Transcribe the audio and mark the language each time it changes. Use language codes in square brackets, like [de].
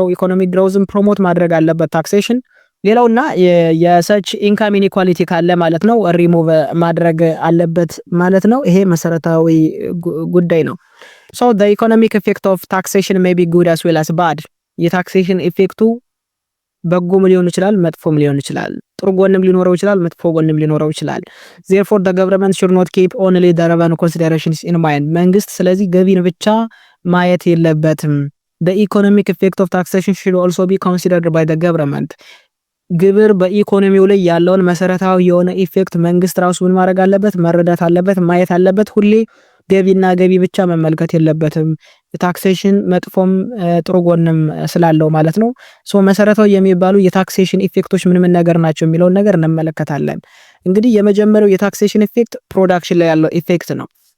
[am] ኢኮኖሚክ ግሮውዝን ፕሮሞት ማድረግ አለበት ታክሴሽን። ሌላውና የሰች ኢንካም ኢኒኳሊቲ ካለ ማለት ነው ሪሙቭ ማድረግ አለበት ማለት ነው። ይሄ መሰረታዊ ጉዳይ ነው። [en] So the economic effect of taxation may be good as well as bad. [am] የታክሴሽን ኢፌክቱ በጎም ሊሆን ይችላል፣ መጥፎም ሊሆን ይችላል። ጥሩ ጎንም ሊኖረው ይችላል፣ መጥፎ ጎንም ሊኖረው ይችላል። [en] Therefore the government should not keep only the revenue considerations in mind. [am] መንግስት ስለዚህ ገቢን ብቻ ማየት የለበትም። [en] The economic effect of taxation should also be considered by the government. [am] ግብር በኢኮኖሚው ላይ ያለውን መሰረታዊ የሆነ ኢፌክት መንግስት ራሱ ምን ማድረግ አለበት? መረዳት አለበት፣ ማየት አለበት። ሁሌ ገቢና ገቢ ብቻ መመልከት የለበትም። ታክሴሽን መጥፎም ጥሩ ጎንም ስላለው ማለት ነው። ሶ መሰረታዊ የሚባሉ የታክሴሽን ኢፌክቶች ምን ምን ነገር ናቸው የሚለው ነገር እንመለከታለን። እንግዲህ የመጀመሪያው የታክሴሽን ኢፌክት ፕሮዳክሽን ላይ ያለው ኢፌክት ነው።